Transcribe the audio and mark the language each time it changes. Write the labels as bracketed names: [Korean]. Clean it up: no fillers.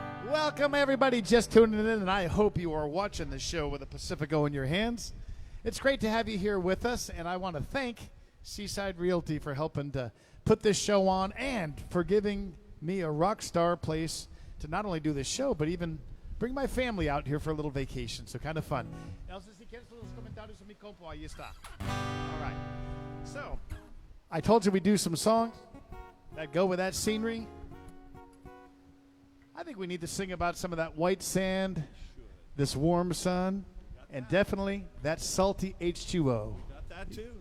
[English] Welcome, everybody just tuning in, and I hope you are watching the show with a Pacifico in your hands. It's great to have you here with us, and I want to thank Seaside Realty for helping to put this show on and for giving me a rock star place to not only do this show, but even bring my family out here for a little vacation. So kind of fun. [Spanish] Elsa, si quieres los comentarios en mi compo, ahí está. [English] All right. So, I told you we'd do some songs that go with that scenery. I think we need to sing about some of that white sand, this warm sun, and definitely that salty H2O. Got that too.